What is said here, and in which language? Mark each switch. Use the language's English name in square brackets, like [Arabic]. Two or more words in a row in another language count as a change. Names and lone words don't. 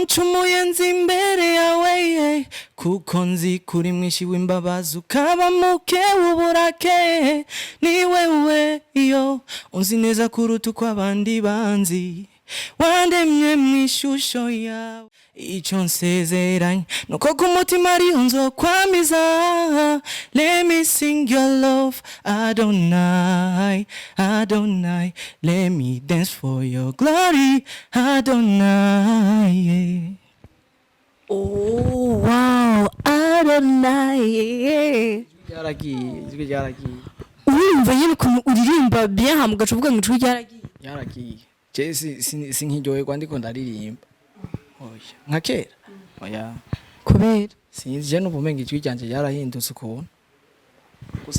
[Rundi] ncumuye nzi imbere yawe kuko nzi kuri mwinshi w'imbabazi ukaba muke w'uburake ni wewe iyo unzi neza kuruta uko abandi banzi wandemye mwishusho yawe icyo nsezeranye nuko ku mutima ariho nzokwamiza [English] let me sing your love Adonai Adonai let me dance for your glory Adonai oh wow Adonai [Rundi] ryaragiye urumva nyine ukuntu uririmba bien hamwe ugacuvuga ngo ijwi ryaragiye je sinkiryoherwa ndiko ndaririmba oya nka kera oya kubera sinzi je n'ubumenga ijwi ryanje ryarahindutse ukuntu gusa